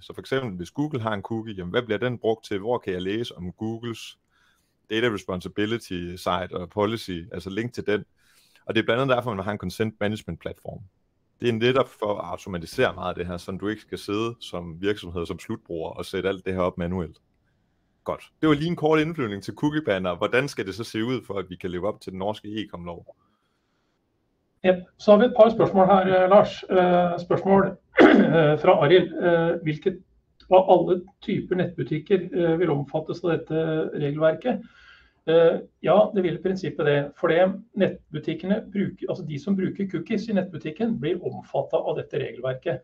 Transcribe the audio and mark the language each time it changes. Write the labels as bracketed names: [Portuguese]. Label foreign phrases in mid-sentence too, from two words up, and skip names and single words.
[Danish] Så for eksempel, hvis Google har en cookie, jamen, hvad bliver den brugt til? Hvor kan jeg læse om Googles [English] data responsibility site [Danish] og policy, altså link til den? Og det er blandt andet derfor, man har en [English] consent management platform. [Danish] Det er netop for at automatisere meget af det her, så du ikke skal sidde som virksomhed, som slutbruger og sætte alt det her op manuelt. Godt. Det var lige en kort indflyvning til cookie-banner. Hvordan skal det så se ud, for at vi kan leve op til den norske e-com-lov? [Norwegian] Ja, så har vi et par spørsmål her, Lars. Spørsmål fra Arild. Hvilket av alle typer nettbutikker vil omfattes av dette regelverket? Ja, det vil i prinsippet det. For nettbutikkene, altså de som bruker cookies i nettbutikken, blir omfattet av dette regelverket.